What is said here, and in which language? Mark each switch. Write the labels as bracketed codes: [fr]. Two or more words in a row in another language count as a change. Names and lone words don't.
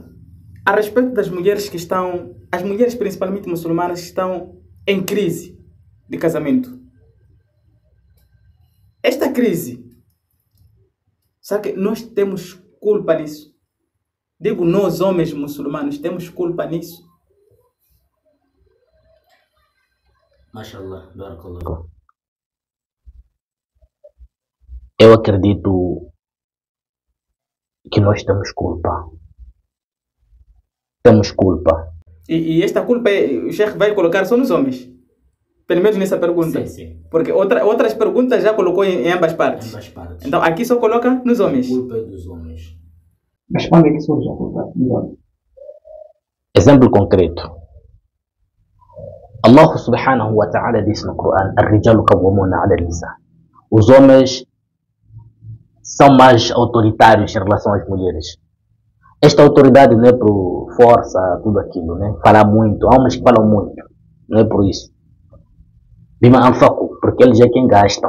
[pt] A respeito das mulheres que estão, as mulheres principalmente muçulmanas que estão em crise de casamento. Esta crise, sabe que nós temos culpa nisso? Digo, nós homens muçulmanos temos culpa nisso? [ar] ما شاء الله، بارك الله. [pt] Eu acredito que nós temos culpa. Temos culpa. E esta culpa o Sheikh vai colocar só nos homens? Pelo menos nessa pergunta. Sim. Porque outras perguntas já colocou em ambas partes. Ambas partes. Então aqui só coloca nos A homens. culpa é dos homens. Mas quando é que surge a culpa dos homens? Exemplo concreto. [ar] الله سبحانه وتعالى [pt] disse no Coran: [ar] "الرجال قوامون على النساء". [pt] Os homens são mais autoritários em relação às mulheres. Esta autoridade não é por força, tudo aquilo, né? Falar muito. Há homens que falam muito. Não é por isso. [ar] بما أنفقوا, [pt] porque eles é quem gastam.